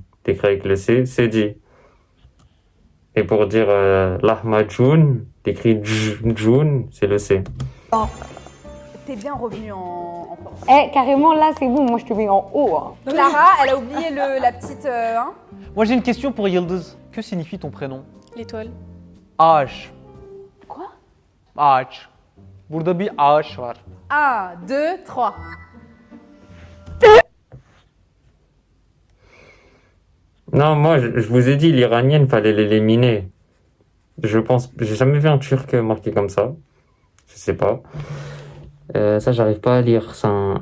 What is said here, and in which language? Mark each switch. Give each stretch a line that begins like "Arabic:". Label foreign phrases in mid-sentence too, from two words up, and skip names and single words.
French: T'écris avec le C, c'est dit. Et pour dire lahmacun, t'écris djoun, c'est le C. T'es bien revenu en force. Eh, carrément, là, c'est bon. Moi, je te mets en haut. Hein. Clara, elle a oublié la petite. Hein. Moi, j'ai une question pour Yıldız. Que signifie ton prénom? L'étoile.
Turkish: Ağaç.
French: Quoi?
Turkish: Ağaç. Burada bir ağaç var.
French: 1, 2, 3. Non, moi, je vous ai dit, l'iranienne, fallait l'éliminer. Je pense, j'ai jamais vu un turc marqué comme ça. Je sais pas. Ça, j'arrive pas à lire. C'est un...